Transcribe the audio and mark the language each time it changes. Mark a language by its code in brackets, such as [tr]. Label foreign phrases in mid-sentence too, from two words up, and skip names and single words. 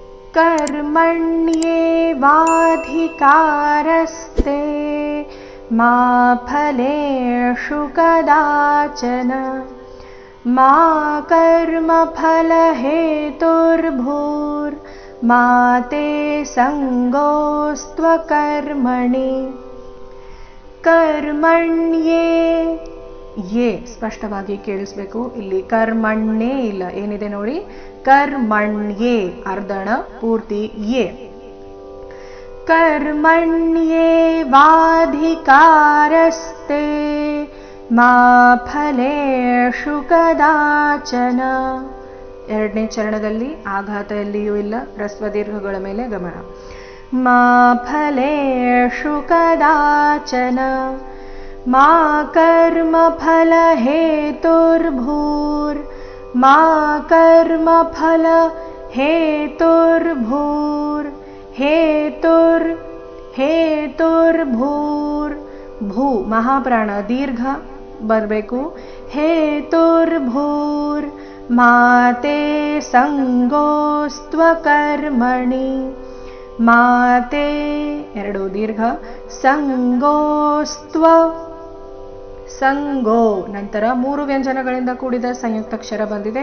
[sa] कर्मण्येवाधिकारस्ते मा फलेषु कदाचन मा कर्मफलहेतुर्भूर्मा ते ಸಂಗೋಸ್ತ್ವಕರ್ಮಣಿ. [kn] ಕರ್ಮಣ್ಯೇ ಯೇ ಸ್ಪಷ್ಟವಾಗಿ ಕೇಳಿಸ್ಬೇಕು. ಇಲ್ಲಿ ಕರ್ಮಣ್ಯೇ ಇಲ್ಲ, ಏನಿದೆ ನೋಡಿ, ಕರ್ಮಣ್ಯೇ ಅರ್ಧಣ ಪೂರ್ತಿ ಯೇ. [sa] ಕರ್ಮಣ್ಯೇವಾಧಿಕಾರಸ್ತೆ ಮಾ ಫಲೇಷು ಕದಾಚನ. [kn] ಎರಡನೇ ಚರಣದಲ್ಲಿ ಆಘಾತ ಎಲ್ಲಿಯೂ ಇಲ್ಲ, ಹ್ರಸ್ವ ದೀರ್ಘಗಳ ಮೇಲೆ ಗಮನ. [sa] ಮಾ ಫಲೇಷು ಕದಾಚನ ಮಾ ಕರ್ಮಫಲ ಹೇತುರ್ಭೂರ್ ಮಾ ಕರ್ಮಫಲ ಹೇತುರ್ಭೂರ್ ಹೇತುರ್ಭೂರ್ ಭೂ [kn] ಮಹಾಪ್ರಾಣ ದೀರ್ಘ ಬರಬೇಕು. [sa] ಹೇತುರ್ಭೂರ್ ಮಾತೆ ಸಂಗೋಸ್ತ್ವಕರ್ಮಣಿ [kn] ಮಾತೆ ಎರಡು ದೀರ್ಘ ಸಂಗೋಸ್ತ್ವ ಸಂಗೋ ನಂತರ ಮೂರು ವ್ಯಂಜನಗಳಿಂದ ಕೂಡಿದ ಸಂಯುಕ್ತಾಕ್ಷರ ಬಂದಿದೆ.